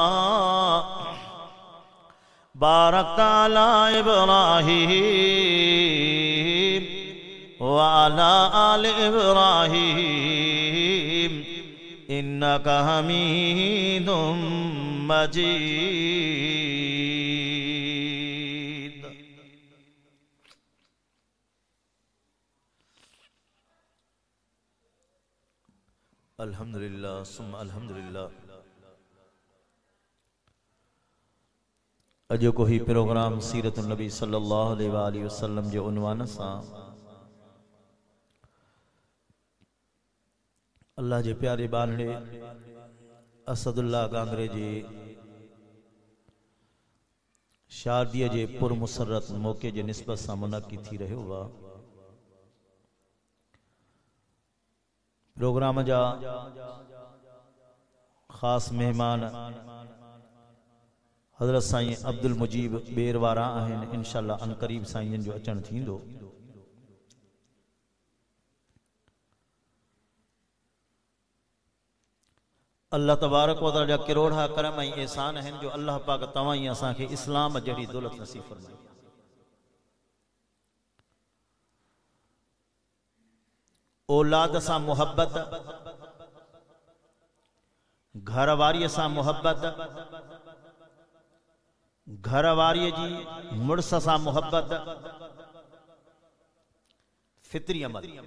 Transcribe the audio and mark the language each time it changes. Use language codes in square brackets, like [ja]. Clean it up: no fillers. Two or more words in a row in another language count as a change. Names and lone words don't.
[ar] باركت على إبراهيم وعلى آل إبراهيم إنك حميد مجيد الحمد لله ثم الحمد لله. [sd] अॼु को ही प्रोग्राम सीरत नबी [ar] صلى الله عليه وسلم [sd] जे उन्वान सां अल्लाह जे प्यारे बानड़े असदुल्लाह गांगरे जी शादीअ जे पुरमुसरत मौक़े जे निस्बत सां मुनक़िद थी रहियो हुआ। प्रोग्राम जा ख़ास मेहमान हज़रत साईं अब्दुल मुजीब बेर वारा आहिनि। इंशाअल्लाह अनकरीब साईं जो अचण थींदो। [ar] الله تبارك وتعالى [sd] जा किरोड़ा करम ऐं एहसान आहिनि जो अल्लाह पाक तव्हां ई असांखे इस्लाम जहिड़ी दौलत नसीब फरमाई। औलाद सां मुहब्बत, घरवारीअ सां मुहब्बत, घरवारीअ जी मुड़स सां मुहब्बत फितरी अमल।